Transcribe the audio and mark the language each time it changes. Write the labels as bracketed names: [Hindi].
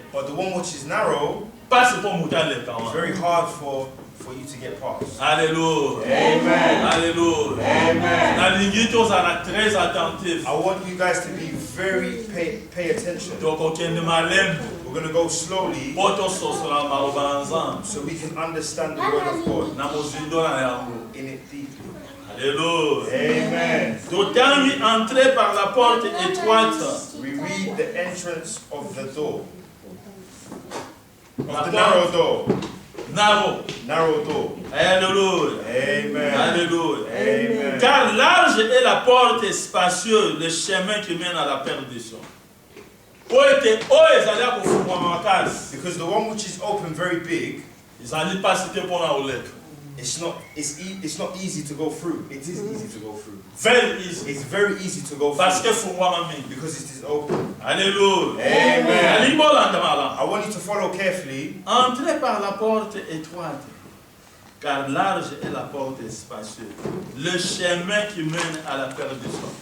[English] But the one which is narrow [Lingala] Pasi po muke aleka [English] is [Lingala] wana. [English] very hard for you to get past. Alléluia. Amen. Alléluia. Amen. [Lingala] Nalingi tozala [French] très attentif. [English] I want you guys to be very pay attention. [Lingala] Tokokende malembe. [English] We're going to go slowly [Lingala] Po tososola maloba na Nzambe. [English] so we can understand the word of God [Lingala] Na mozindo na yango. [English] in it deeply. Alléluia. Amen. [Lingala] Totangi [French] entrer par la porte étroite. [English] We read the entrance of the door. [French] La [English] Of the [French] porte [English] narrow door. narrow. Narrow door. Alléluia. Amen. Alléluia. Amen. [French] Car large est la porte spacieuse, le chemin qui mène à la perdition. [Lingala] Oyo ezali akofungwama makasi. [English] Because the one which is open very big, [Lingala] Ezali pasi te mpona koleka. [English] it's not easy to go through. It is easy to go through. Very easy. It's very easy to go [French] Parce que [English] through [Lingala] fungwama mingi. [English] because it is open. Alléluia. Amen. [Lingala] Nalingi bolanda malamu. [English] I want you to follow carefully. [French] Entrez par la porte étroite, car large est la porte spacieuse. Le chemin qui mène à la perdition.